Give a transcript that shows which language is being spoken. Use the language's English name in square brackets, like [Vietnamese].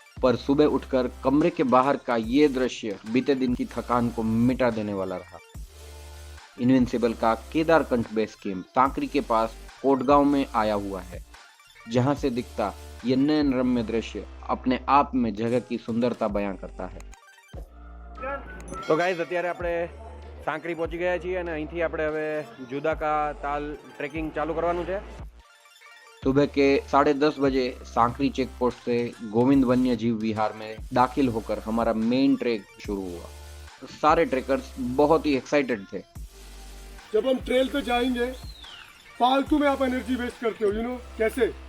[Hindi] पर सुबह उठकर कमरे के बाहर का ये दृश्य बीते दिन की थकान को मिटा देने वाला रहा। इनविंसिबल का केदारकंठ बेस कैंप सांकरी के पास कोटगांव में आया हुआ है, जहां से दिखता ये नयन रम्य दृश्य अपने आप में जगह की सुंदरता बयां करता है। [Gujarati] તો ગાઈઝ, અત્યારે આપણે સાંકરી પહોંચી ગયા છીએ અને અહીંથી આપણે હવે જુદા કા તાલ ટ્રેકિંગ ચાલુ કરવાનું છે. [Hindi] सुबह के 10:30 बजे सांकरी चेक पोस्ट से गोविंद वन्य जीव विहार में दाखिल होकर हमारा मेन ट्रेक शुरू हुआ। सारे ट्रेकर्स बहुत ही एक्साइटेड थे। जब हम ट्रेल पे जाएंगे, फालतू में आप एनर्जी वेस्ट करते हो, यू नो कैसे?